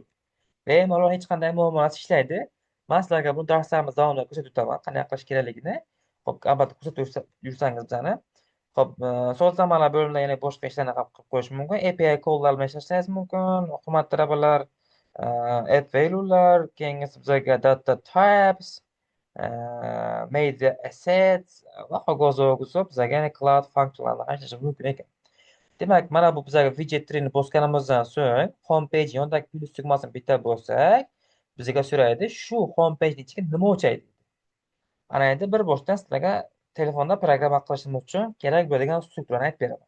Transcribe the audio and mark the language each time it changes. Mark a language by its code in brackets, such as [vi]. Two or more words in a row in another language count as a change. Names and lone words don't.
[uz] Bemalol hech qanday muammosiz ishlaydi. Men sizlarga bu darslarimiz davomida ko'rsatib o'taman, qanday qilish kerakligini. Xo'p, albatta ko'rsatib yursangiz bizani. Xo'p, sozlamalar bo'limida yana boshqa ishlarni ham qilib qo'yish mumkin. [en] API call'lar [uz] bilan ishlashingiz mumkin. Hurmatli talabalar, [en] add value'lar, [uz] keyingisi bizga [en] data types, media assets [uz] va hokazo hokazo bizga yana cloud funksiyalarini ham ishlashi mumkin ekan. Demak, mana bu bizga [en] widget treeni [uz] bosganimizdan so'ng [en] home page [uz] yonidagi plus tugmasini bitta bo'lsak, bizga so'raydi shu [en] home page [uz] ichiga nima o'chaydi. Ana endi bir boshdan sizlarga telefonda programma qilishimiz uchun kerak bo'ladigan strukturani aytib beraman.